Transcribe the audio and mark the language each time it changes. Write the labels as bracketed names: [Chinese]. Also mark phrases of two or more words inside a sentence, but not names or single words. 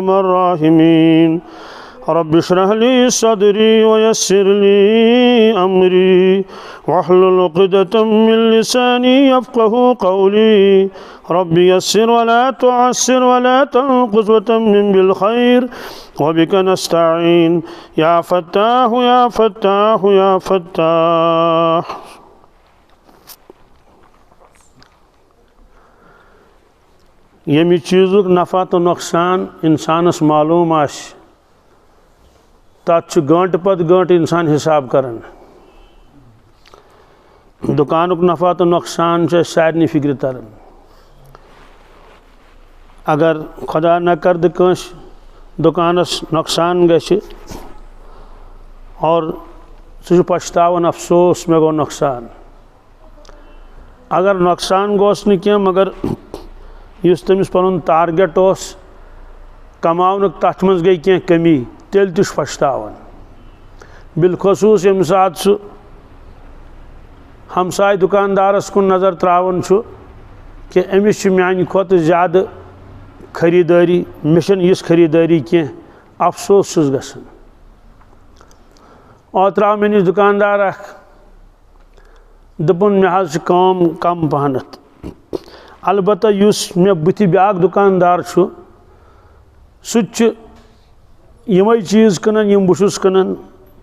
[Arabic] الراحمين رب اشرح لي صدري ويسر لي أمري واحلل عقدة من لساني يفقه قولي رب يسر ولا تعسر ولا تنقص وتمم بالخير وبك نستعين يا فتاح يا فتاح يا فتاح [Kashmiri] یمی چیزک نفع تو نقصان انسانس معلوم آس تات گنٹ پت گنٹ انسان حساب کران دکانک نفع تو نقصان سارے فکر تران اگر خدا نہ کرد کنس دکانس نقصان گژھِ اور سہ پچھتاون افسوس مے گو نقصان اگر نقصان گوس نہ کینٛہہ مگر یُس تٔمِس پنُن ٹارگیٹ اوس کماونُک تتھ منٛز گٔے کینٛہہ کمی تیٚلہِ تہِ چھُ پچھتاوان بالخصوٗص ییٚمہِ ساتہٕ سُہ ہمساے دُکاندارس کُن نظر تراوان چھُ کہ أمِس چھُ میانہِ کھۄتہٕ زیادٕ خریدٲری مےٚ چھنہٕ یِژھ خریدٲری کینٛہہ افسوس چھُس گژھان اوترٕ آو مےٚ نِش دُکاندار اکھ دوٚپُن مےٚ حظ چھِ کٲم کم پہنتھ البتہ یُس مےٚ بٕتھِ بیٛاکھ دُکاندار چھُ سُہ تہِ چھُ یِمے چیٖز کٕنان یِم بہٕ چھُس کٕنان